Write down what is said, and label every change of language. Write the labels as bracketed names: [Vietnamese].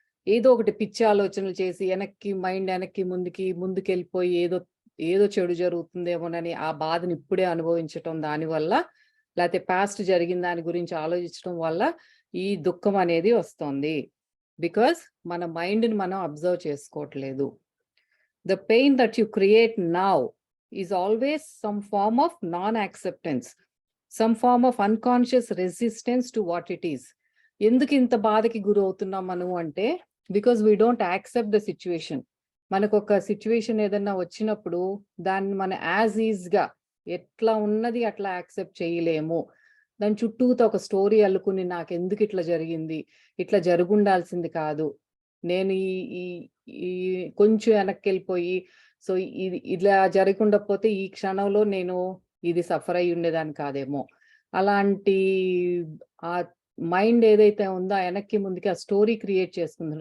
[Telugu] ఏదో ఒకటి పిచ్చి ఆలోచనలు చేసి మైండ్ వెనక్కి ముందుకెళ్ళిపోయి ఏదో చెడు జరుగుతుందేమోనని ఆ బాధను ఇప్పుడే అనుభవించటం, దానివల్ల లేకపోతే పాస్ట్ జరిగిన దాని గురించి ఆలోచించడం వల్ల ఈ దుఃఖం అనేది వస్తుంది. బికాస్ మన మైండ్ని మనం అబ్జర్వ్ చేసుకోవట్లేదు. [English] The pain that you create now is always some form of non-acceptance, some form of unconscious resistance to what it is. [Telugu] ఎందుకు ఇంత బాధకి గురవుతున్నాం మనము అంటే, [English] Because we don't accept the situation. [Telugu] మనకు ఒక సిచ్యువేషన్ ఏదన్నా వచ్చినప్పుడు దాన్ని మన యాజ్ ఈజ్గా ఎట్లా ఉన్నది అట్లా యాక్సెప్ట్ చేయలేము. దాని చుట్టూతో ఒక స్టోరీ అల్లుకుని నాకు ఎందుకు ఇట్లా జరిగింది, ఇట్లా జరుగుండాల్సింది కాదు, నేను ఈ ఈ కొంచెం వెనక్కి వెళ్ళిపోయి సో ఇది ఇలా జరగకుండా పోతే ఈ క్షణంలో నేను ఇది సఫర్ అయి ఉండేదాన్ని కాదేమో, అలాంటి ఆ మైండ్ ఏదైతే ఉందో వెనక్కి ముందుకి ఆ స్టోరీ క్రియేట్ చేసుకుంది.